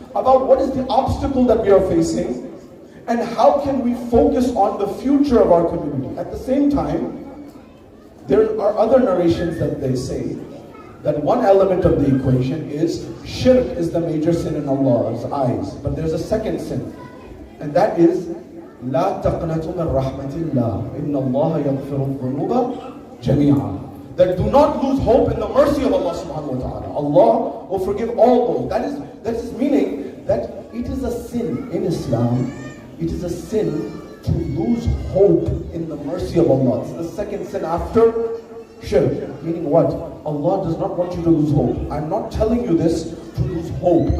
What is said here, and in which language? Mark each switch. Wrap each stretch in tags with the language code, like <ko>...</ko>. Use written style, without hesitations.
<en>about what is the obstacle that we are facing and how can we focus on the future of our community. At the same time, there are other narrations that they say that one element of the equation is shirk is the major sin in Allah's eyes. But there's a second sin, and that is</en> <ar>لا تقنطوا من رحمة الله إن الله يغفر الذنوب جميعا.</ar> <en>That do not lose hope in the mercy of Allah subhanahu wa ta'ala. Allah will forgive all those. That is meaning that it is a sin in Islam. It is a sin to lose hope in the mercy of Allah. It's the second sin after shirk. Meaning what? Allah does not want you to lose hope. I'm not telling you this to lose hope.</en>